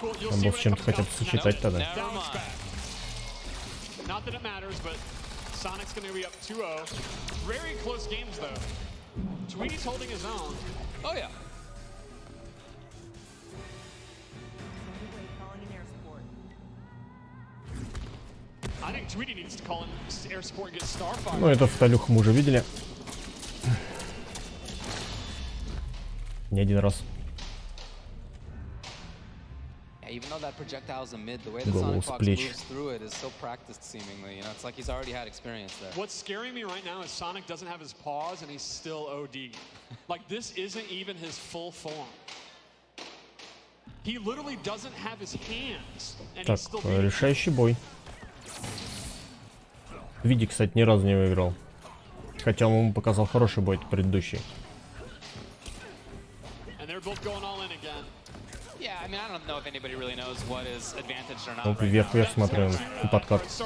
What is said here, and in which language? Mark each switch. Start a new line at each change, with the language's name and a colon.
Russian: Он был с чем-то хотя бы сочетать тогда.
English: Not that it matters, but Sonic's going to be up 2-0. Very close games, though. Tweety's holding his own. Oh, yeah. I think Tweety needs to call in air support and get Starfire.
Russian: Ну, это вталюху мы уже видели. Не один раз.
English: Even though that projectile is a mid, the way the Sonic Fox moves through it is so practiced seemingly. You know, it's like he's already had experience there. What's scaring me right now is Sonic doesn't have his paws and he's still OD. Like, this isn't even his full form. He literally doesn't have his hands and he's still beating.
Russian: Решающий бой. Види, кстати, ни разу не выиграл. Хотя он ему показал хороший бой предыдущий.
English: And they're both going all in again. Yeah, I mean, I don't know if anybody really knows what is advantaged or not.
Russian: Ну, вверх-вверх смотрел и подкат.